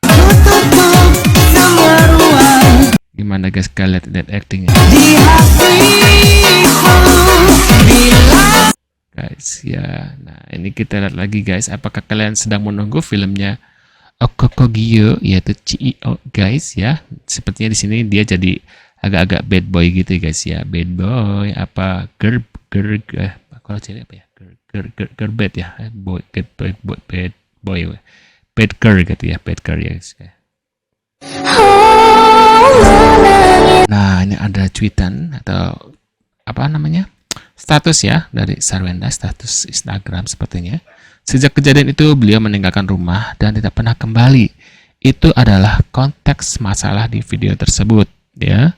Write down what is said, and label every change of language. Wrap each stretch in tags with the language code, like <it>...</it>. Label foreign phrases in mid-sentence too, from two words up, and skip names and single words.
<id>Gimana guys kalian lihat actingnya? Guys ya, nah ini kita lihat lagi guys, apakah kalian sedang menunggu filmnya Okokogyo yaitu CEO guys ya. Sepertinya di sini dia jadi agak-agak</id> <en>bad boy</en> <id>gitu guys ya,</id> <en>bad boy</en> <id>apa girl kalau cewek apa ya,</id> <en>girl bad</en> <id>ya,</id> <en>boy bad boy bad girl</en> <id>gitu ya,</id> <en>bad girl</en> <id>ya guys. Nah ini ada tweetan atau apa namanya, status ya dari Sarwenda, status Instagram sepertinya. Sejak kejadian itu beliau meninggalkan rumah dan tidak pernah kembali. Itu adalah konteks masalah di video tersebut ya.</id>